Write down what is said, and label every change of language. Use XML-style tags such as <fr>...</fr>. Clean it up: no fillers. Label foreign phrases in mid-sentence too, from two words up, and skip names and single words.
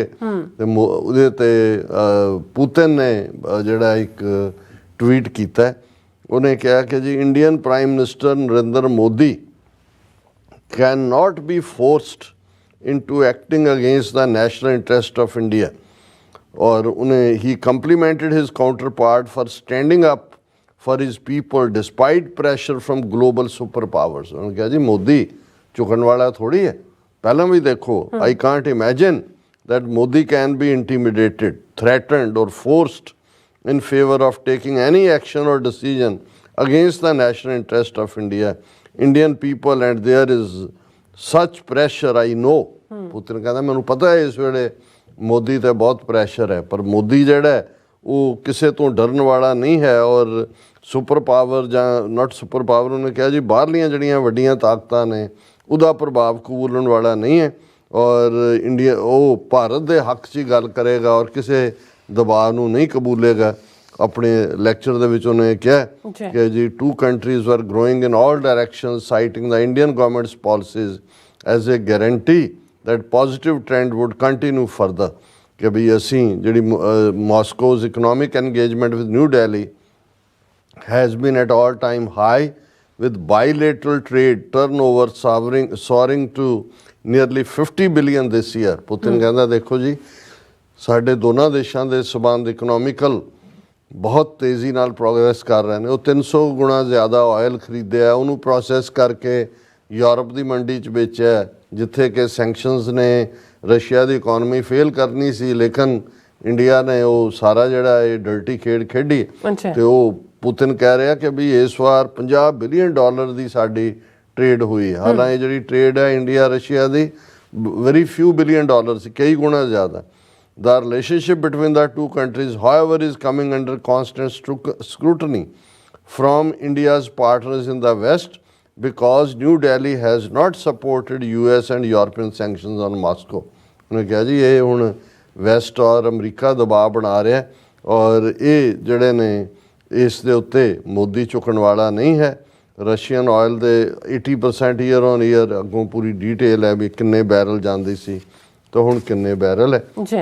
<pa>ਤੇ ਉਹਦੇ 'ਤੇ ਪੁਤਿਨ ਨੇ ਜਿਹੜਾ ਇੱਕ ਟਵੀਟ ਕੀਤਾ, ਉਹਨੇ ਕਿਹਾ ਕਿ ਜੀ</pa> <en>Indian Prime Minister Narendra Modi cannot be forced into acting against the national interest of India.</en> <pa>ਔਰ ਉਹਨੇ ਹੀ</pa> <en>complimented his counterpart for standing up for his people despite pressure from global super powers.</en> <pa>ਉਹਨੇ ਕਿਹਾ ਜੀ ਮੋਦੀ ਝੁਕਣ ਵਾਲਾ ਥੋੜੀ ਹੈ, ਪਹਿਲਾਂ ਵੀ ਦੇਖੋ</pa> <en>I can't imagine that Modi can be intimidated, threatened or forced in favor of taking any action or decision against the national interest of India, Indian people, and there is such pressure I know।</en> <pa>ਪੁਤਿਨ ਕਹਿੰਦਾ ਮੈਨੂੰ ਪਤਾ ਹੈ ਇਸ ਵੇਲੇ ਮੋਦੀ ਤੇ ਬਹੁਤ ਪ੍ਰੈਸ਼ਰ ਹੈ, ਪਰ ਮੋਦੀ ਜਿਹੜਾ ਉਹ ਕਿਸੇ ਤੋਂ ਡਰਨ ਵਾਲਾ ਨਹੀਂ ਹੈ। ਔਰ</pa> <en>super power</en> <pa>ਜਾਂ</pa> <en>not super power,</en> <pa>ਉਹਨੇ ਕਿਹਾ ਜੀ ਬਾਹਰਲੀਆਂ ਜਿਹੜੀਆਂ ਵੱਡੀਆਂ ਤਾਕਤਾਂ ਨੇ ਉਹਦਾ ਪ੍ਰਭਾਵ ਕਬੂਲਣ ਵਾਲਾ ਨਹੀਂ ਹੈ। ਔਰ ਇੰਡੀਆ ਉਹ ਭਾਰਤ ਦੇ ਹੱਕ 'ਚ ਹੀ ਗੱਲ ਕਰੇਗਾ ਔਰ ਕਿਸੇ ਦਬਾਅ ਨੂੰ ਨਹੀਂ ਕਬੂਲੇਗਾ। ਆਪਣੇ ਲੈਕਚਰ ਦੇ ਵਿੱਚ ਉਹਨੇ ਕਿਹਾ ਕਿ ਜੀ</pa> <en>two countries are growing in all directions citing the Indian government's policies as a guarantee that positive trend would continue further.</en> <pa>ਕਿ ਵੀ ਅਸੀਂ ਜਿਹੜੀ</pa> <en>Moscow's economic engagement with New Delhi has been at all time high with bilateral trade turnover soaring to nearly 50 billion this year।</en> <pa>ਪੁਤਿਨ ਕਹਿੰਦਾ ਦੇਖੋ ਜੀ ਸਾਡੇ ਦੋਨਾਂ ਦੇਸ਼ਾਂ ਦੇ ਸਬੰਧ ਇਕਨੋਮਿਕਲ ਬਹੁਤ ਤੇਜ਼ੀ ਨਾਲ ਪ੍ਰੋਗਰੈਸ ਕਰ ਰਹੇ ਨੇ। ਉਹ 300 ਗੁਣਾ ਜ਼ਿਆਦਾ ਆਇਲ ਖਰੀਦਿਆ, ਉਹਨੂੰ ਪ੍ਰੋਸੈਸ ਕਰਕੇ ਯੂਰਪ ਦੀ ਮੰਡੀ 'ਚ ਵੇਚਿਆ, ਜਿੱਥੇ ਕਿ ਸੈਂਕਸ਼ਨਸ ਨੇ ਰਸ਼ੀਆ ਦੀ</pa> <en>economy fail</en> <pa>ਕਰਨੀ ਸੀ, ਲੇਕਿਨ ਇੰਡੀਆ ਨੇ ਉਹ ਸਾਰਾ ਜਿਹੜਾ ਇਹ ਡਰਟੀ ਖੇਡ ਖੇਡੀ ਤੇ ਉਹ ਪੁਤਿਨ ਕਹਿ ਰਿਹਾ ਕਿ ਵੀ ਇਸ ਵਾਰ $50 ਬਿਲੀਅਨ ਦੀ ਸਾਡੀ ਟ੍ਰੇਡ ਹੋਈ ਹੈ। ਹਾਲਾਂਕਿ ਜਿਹੜੀ ਟ੍ਰੇਡ ਹੈ ਇੰਡੀਆ ਰਸ਼ੀਆ ਦੀ</pa> <en>very few billion dollar</en> <pa>ਸੀ, ਕਈ ਗੁਣਾ ਜ਼ਿਆਦਾ।</pa> <en>The relationship between the two countries, however, is coming under constant scrutiny from India's partners in the West because New Delhi has not supported US and European sanctions on Moscow.</en> <pa>ਉਹਨੇ ਕਿਹਾ ਜੀ ਇਹ ਹੁਣ ਵੈਸਟ ਔਰ ਅਮਰੀਕਾ ਦਬਾਅ ਬਣਾ ਰਿਹਾ ਔਰ ਇਹ ਜਿਹੜੇ ਨੇ ਇਸ ਦੇ ਉੱਤੇ ਮੋਦੀ ਝੁਕਣ ਵਾਲਾ ਨਹੀਂ ਹੈ।</pa> <en>Russian oil</en> <pa>ਦੇ 80%</pa> <en>year on year</en> <pa>ਅੱਗੋਂ ਪੂਰੀ ਡੀਟੇਲ ਹੈ ਵੀ ਕਿੰਨੇ ਬੈਰਲ ਜਾਂਦੀ ਸੀ ਤਾਂ ਹੁਣ ਕਿੰਨੇ ਬੈਰਲ ਹੈ ਜੀ।</pa>